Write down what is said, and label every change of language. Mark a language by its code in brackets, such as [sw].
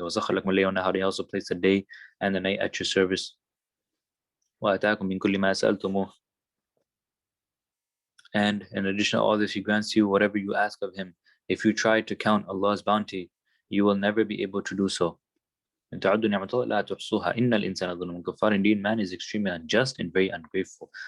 [ar] وَسَخَّرَ لَكُمُ اللَّيْلَ وَالنَّهَارَ, [en] He also placed the day and the night at your service. [ar] وَآتَاكُم مِّن كُلِّ مَا سَأَلْتُمُوهُ, [en] and in addition to all this, He grants you whatever you ask of Him. If you try to count Allah's bounty, you will never be able to do so. [ar] إن تعدوا نعمة الله لا تحصوها إن الإنسان ظلوم كفار. [en] Indeed, man is extremely unjust and very ungrateful.